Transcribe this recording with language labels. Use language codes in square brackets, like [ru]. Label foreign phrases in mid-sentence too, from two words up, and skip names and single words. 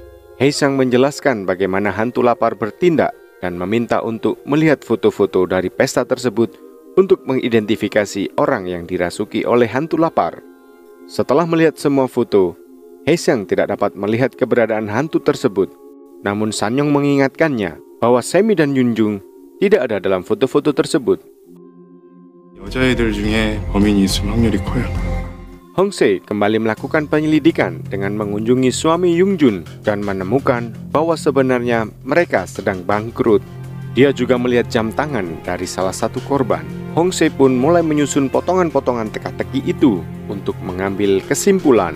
[id] Haesang menjelaskan bagaimana hantu lapar bertindak dan meminta untuk melihat foto-foto dari pesta tersebut untuk mengidentifikasi orang yang dirasuki oleh hantu lapar. Setelah melihat semua foto, Haesang tidak dapat melihat keberadaan hantu tersebut. Namun Sanyong mengingatkannya bahwa Semi dan Yunjung tidak ada dalam foto-foto tersebut. [ko] 여자애들 중에 범인이 있을 확률이 커요. [id] Hongse kembali melakukan penyelidikan dengan mengunjungi suami Yungjun dan menemukan bahwa sebenarnya mereka sedang bangkrut. Dia juga melihat jam tangan dari salah satu korban. Hong Se pun mulai menyusun potongan-potongan teka-teki itu untuk mengambil kesimpulan.